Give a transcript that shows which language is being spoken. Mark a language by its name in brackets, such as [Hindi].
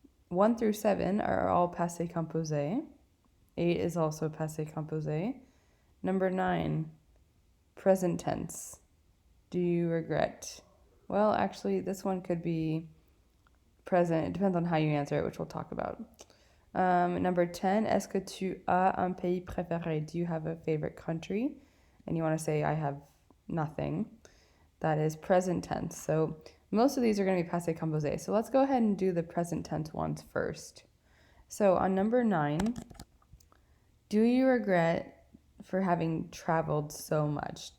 [English] 1 through 7 are all passé composé. 8 is also passé composé. Number 9, present tense. Do you regret? Well, actually, this one could be present. It depends on how you answer it, which we'll talk about. Number 10, [French] est-ce que tu as un pays préféré? [English] Do you have a favorite country? And you want to say, I have nothing. That is present tense. So most of these are going to be passé composé. So let's go ahead and do the present tense ones first. So on number 9, do you regret for having traveled so much?